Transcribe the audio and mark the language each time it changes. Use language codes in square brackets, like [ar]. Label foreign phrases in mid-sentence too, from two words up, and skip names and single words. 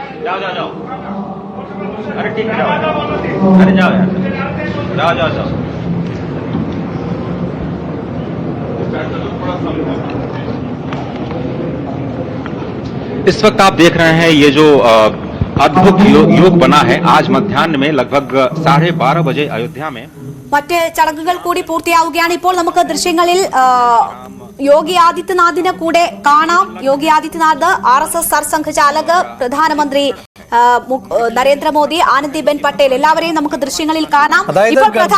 [hi] जाओ जाओ जाओ, अरे ठीक है जाओ, अरे जाओ यार, जाओ जाओ जाओ। इस वक्त आप देख रहे हैं ये जो अद्भुत योग बना है। आज मध्याह्न में लगभग 12:30 बजे अयोध्या में [ml] മറ്റ് ചടങ്ങുകൾ കൂടി പൂർത്തിയാവുകയാണ്. ഇപ്പോൾ നമുക്ക് ദൃശ്യങ്ങളിൽ യോഗി ആദിത്യനാഥിനെ കൂടെ കാണാം. യോഗി ആദിത്യനാഥ്, RSS സർസംഘ ചാലക്, പ്രധാനമന്ത്രി നരേന്ദ്രമോദി, ആനന്ദിബെൻ പട്ടേൽ, എല്ലാവരെയും നമുക്ക് ദൃശ്യങ്ങളിൽ കാണാം. ഇപ്പോൾ പ്രധാന